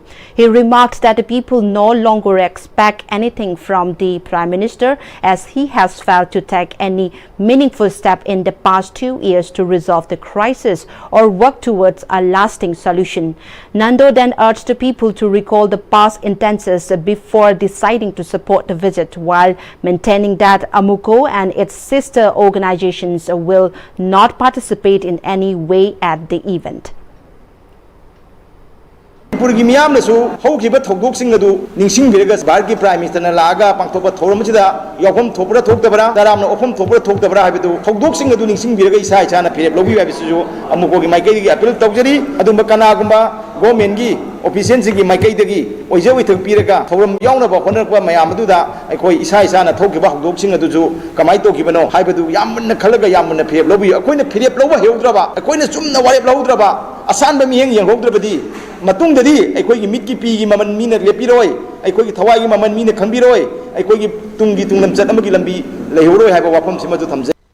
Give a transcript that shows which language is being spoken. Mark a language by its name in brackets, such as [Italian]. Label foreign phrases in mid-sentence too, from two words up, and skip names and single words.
[English] He remarked that the people no longer expect anything from the Prime Minister, as he has failed to take any meaningful step in the past 2 years to resolve the crisis or work towards a lasting solution. Nando then urged the people to recall the past instances before deciding to support the visit, while maintaining that AMUCO and its sister organizations will not participate in any way at the event. [Manipuri] ꯃꯅꯤꯄꯨꯔꯒꯤ ꯃꯤꯌꯥꯝꯅꯁꯨ ꯍꯧꯈꯤꯕ ꯊꯧꯗꯣꯛꯁꯤꯡ ꯑꯗꯨ ꯅꯤꯡꯁꯤꯡꯕꯤꯔꯒ ꯚꯥꯔꯠꯀꯤ [English] Prime Ministerna [Manipuri] ꯂꯥꯛꯑꯒ ꯄꯥꯡꯊꯣꯛꯄ ꯊꯧꯔꯝ ꯑꯁꯤꯗ ꯌꯥꯎꯐꯝ ꯊꯣꯛꯄ꯭ꯔꯥ ꯊꯣꯛꯇꯕ꯭ꯔꯥ ꯇꯔꯥꯝꯅ ꯑꯣꯛꯐꯝ ꯊꯣꯛꯄ꯭ꯔꯥ ꯊꯣꯛꯇꯕ꯭ꯔꯥ ꯍꯥꯏꯕꯗꯨ ꯊꯧꯗꯣꯛꯁꯤꯡ ꯑꯗꯨ ꯅꯤꯡꯁꯤꯡꯕꯤꯔꯒ ꯏꯁꯥ ꯏꯁꯥꯅ ꯐꯤꯔꯦꯞ ꯂꯧꯕꯤꯌꯨ ꯍꯥꯏꯕꯁꯤꯁꯨ ꯑꯃꯨꯛꯀꯣꯒꯤ ꯃꯥꯏꯀꯩꯗꯒꯤ ꯑꯄꯤꯜ ꯇꯧꯖꯔꯤ ꯑꯗꯨꯝꯕ ꯀꯅꯥꯒꯨꯝꯕ [English] governmentgi officialsinggi [Manipuri] ꯃꯥꯏꯀꯩꯗꯒꯤ ꯑꯣꯏꯖ ꯑꯣꯏꯊꯣꯛ ꯄꯤꯔꯒ ꯊꯧꯔꯝ ꯌꯥꯎꯅꯕ ꯍꯣꯠꯅꯔꯛꯄ ꯃꯌꯥꯝ ꯑꯗꯨꯗ ꯑꯩꯈꯣꯏ ꯏꯁꯥ ꯏꯁꯥꯅ ꯊꯣꯛꯈꯤꯕ ꯊꯧꯗꯣꯛꯁꯤꯡ ꯑꯗꯨꯁꯨ ꯀꯃꯥꯏꯅ ꯇꯧꯈꯤꯕꯅꯣ ꯍꯥꯏꯕꯗꯨ ꯌꯥꯝ ꯃꯨꯟꯅ ꯈꯜꯂꯒ ꯌꯥꯝ ꯃꯨꯟꯅ ꯐꯤꯔꯦꯞ ꯂꯧꯕꯤꯌꯨ ꯑꯩꯈꯣꯏꯅ ꯐꯤꯔꯦꯞ ꯂꯧꯕ ꯍꯩꯍꯧꯗ꯭ꯔꯕ ꯑꯩꯈꯣꯏꯅ ꯆꯨꯝꯅ ꯋꯥꯔꯦꯞ ꯂꯧꯍꯧꯗ꯭ꯔꯕ ꯑꯁꯥꯟꯕ ꯃꯤꯠꯌꯦꯡ ꯌꯦꯡꯍꯧꯗ꯭ꯔꯕꯗꯤ ꯃꯇꯨꯡꯗꯗꯤ ꯑꯩꯈꯣꯏꯒꯤ ꯃꯤꯠꯀꯤ ꯄꯤꯒꯤ ꯃꯃꯜ ꯃꯤꯅ ꯂꯦꯞꯄꯤꯔꯣꯏ ꯑꯩꯈꯣꯏꯒꯤ ꯊꯋꯥꯏꯒꯤ ꯃꯃꯜ ꯃꯤꯅ ꯈꯪꯕꯤꯔꯣꯏ ꯑꯩꯈꯣꯏꯒꯤ ꯇꯨꯡꯒꯤ ꯇꯨꯡꯂꯝꯆꯠ ꯑꯃꯒꯤ ꯂꯝꯕꯤ ꯂꯩꯍꯧꯔꯣꯏ ꯍꯥꯏꯕ ꯋꯥꯐꯝꯁꯤꯃꯁꯨ ꯊꯝꯖꯩ.